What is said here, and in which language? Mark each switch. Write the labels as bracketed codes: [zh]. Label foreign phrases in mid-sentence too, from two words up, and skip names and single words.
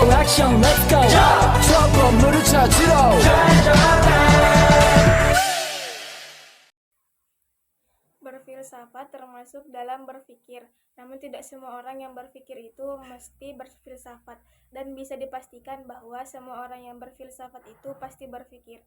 [ko] 액션 [en] let's go [ko] 저 건물을 찾으러 [id] Berfilsafat termasuk dalam berpikir, namun tidak semua orang yang berpikir itu mesti berfilsafat, dan bisa dipastikan bahwa semua orang yang berfilsafat itu pasti berpikir.